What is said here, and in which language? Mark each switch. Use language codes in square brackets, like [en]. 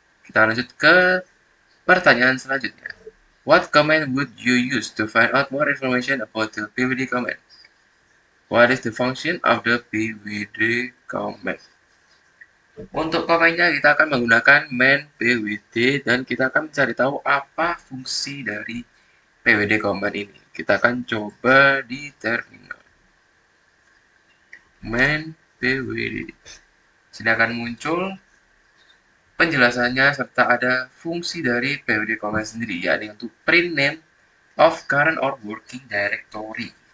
[id] Kita lanjut ke pertanyaan selanjutnya. [en] What command would you use to find out more information about the pwd command? What is the function of the pwd command? [id] Untuk komennya kita akan menggunakan main pwd dan kita akan mencari tahu apa fungsi dari pwd command ini. Kita akan coba di terminal. Main pwd. Sini akan muncul penjelasannya serta ada fungsi dari pwd command sendiri, yakni untuk [en] print name of current or working directory.